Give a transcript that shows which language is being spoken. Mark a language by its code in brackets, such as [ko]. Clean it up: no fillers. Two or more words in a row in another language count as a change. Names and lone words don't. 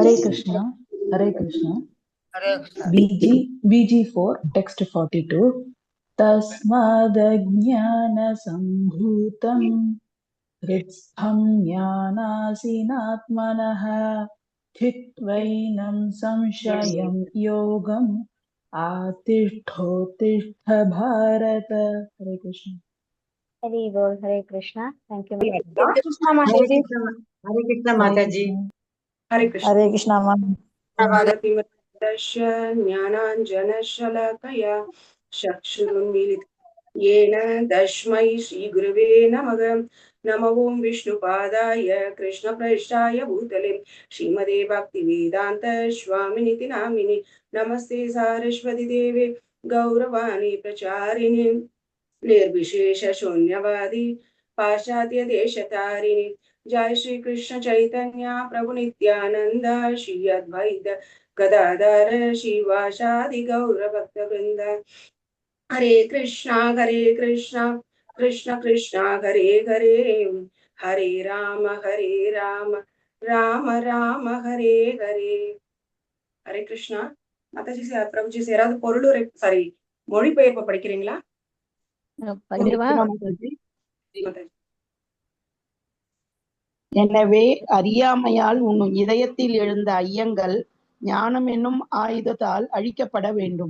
[sa] हरे कृष्ण. हरे कृष्ण. BG4 text 42 तस्मादज्ञान सम्भूतं हृत्स्थं ज्ञानासिनात्मनः छित्त्वैनं संशयं योगम् आतिष्ठोत्तिष्ठ भारत. [ta] ஹரே கிருஷ்ணா. ஹரி போல். ஹரே கிருஷ்ணா. தேங்க்யூ. ஹரே கிருஷ்ணா மாதாஜி. ஹரே கிருஷ்ணா. ஹரே கிருஷ்ணா. [sa] ஞானாஞ்சனशलाकया चक्षुरुन्मीलितं येन तस्मै श्रीगुरवे नमः. नमो ओं विष्णुपादाय कृष्णप्रेष्ठाय भूतले श्रीमदे भक्तिवेदान्त स्वामिनिति नामिने नमस्ते सारस्वती देवे गौरवाणी प्रचारिणे निर्विशेष शून्यवादी पाश्चात्य देशतारिणे. जय श्री कृष्ण चैतन्य प्रभु नित्यानंद श्री अद्वैत गदाधर शिवासादि गौर भक्त वृंद. हरे कृष्णा कृष्ण कृष्ण हरे हरे हरे राम राम राम हरे हरे. हरे कृष्णा. [hi] माताजी प्रभुजी [ta] யாராவது பொருளுரை சாரி மொழிபெயர்ப்பு படிக்கிறீங்களா? எனவே அறியாமையால் உன் இதயத்தில் எழுந்த ஐயங்கள் ஞானம் என்னும் ஆயுதத்தால் அழிக்கப்பட வேண்டும்.